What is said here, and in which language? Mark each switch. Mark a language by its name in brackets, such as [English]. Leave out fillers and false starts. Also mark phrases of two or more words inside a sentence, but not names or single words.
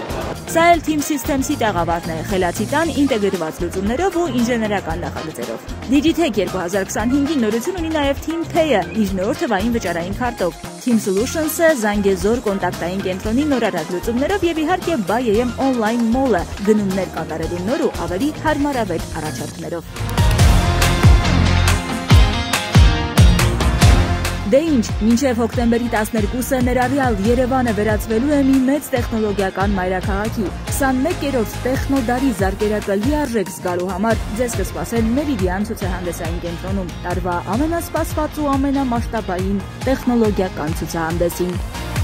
[Armenian] Սա էլ Team Systems-ի տաղավարն է, խելացի տան ինտեգրված լուծումներով ու ինժեներական նախագծերով։ Digitech 2025-ի նորություն ունի նաև Team Pay-ը իր նոր թվային վճարային քարտով, Team Solutions-ը Զանգեզոր կոնտակտային կենտրոնի նորարար լուծումներով եւ իհարկե BuyAM on-line mall-ը գնումներ կատարելու նոր ու ավելի հարմարավետ առաջարկներով։ Դե ինչ, մինչև հոկտեմբերի 12-ը ներառյալ Երևանը վերածվելու է մի մեծ տեխնոլոգիական մայրաքաղաքի։ 21-րդ տեխնոդարի զարկերակը լիարժեք զգալու համար ձեզ կսպասել Meridian ցուցահանդեսային կենտրոնում, տարվա ամենասպասված ու ամենամասշտաբային տեխնոլոգիական ցուցահանդեսին։